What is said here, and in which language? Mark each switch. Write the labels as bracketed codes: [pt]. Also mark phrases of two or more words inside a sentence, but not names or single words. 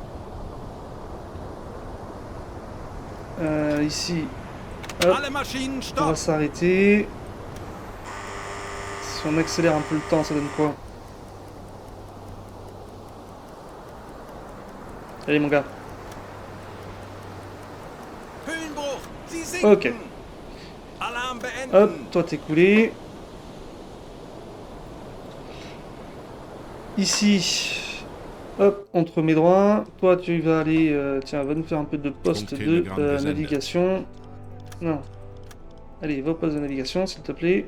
[fr] Ici, hop, [de] Alle Maschinen [fr] on va [de] stopp. [fr] s'arrêter. Si on accélère un peu le temps, ça donne quoi? Allez mon gars. [de] Höhenbruch. Sie sinken. Ok. Alarm beenden. [fr] Hop, toi t'es coulé. Ici, hop, on te remet droit. Toi tu vas aller, tiens, va nous faire un peu de poste Ok, de le Grand Geselle. navigation. Non. Allez, va au poste de navigation s'il te plaît.